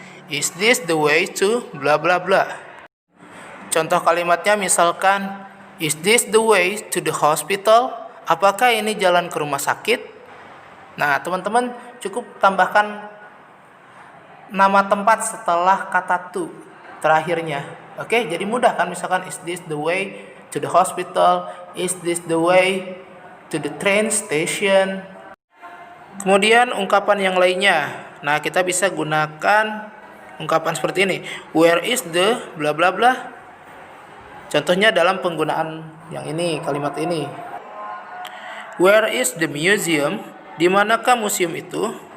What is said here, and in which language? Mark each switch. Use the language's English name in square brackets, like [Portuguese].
[English] Is this the way to bla bla bla? [Indonesian] Contoh kalimatnya misalkan, [English] is this the way to the hospital? [Indonesian] Apakah ini jalan ke rumah sakit? Nah, teman-teman cukup tambahkan nama tempat setelah kata to terakhirnya. Oke, jadi mudah kan, misalkan [English] is this the way to the hospital, is this the way to the train station. [Indonesian] Kemudian ungkapan yang lainnya. Nah, kita bisa gunakan ungkapan seperti ini. [English] Where is the bla bla bla? [Indonesian] Contohnya dalam penggunaan yang ini, kalimat ini. [English] Where is the museum? [Indonesian] Di manakah museum itu?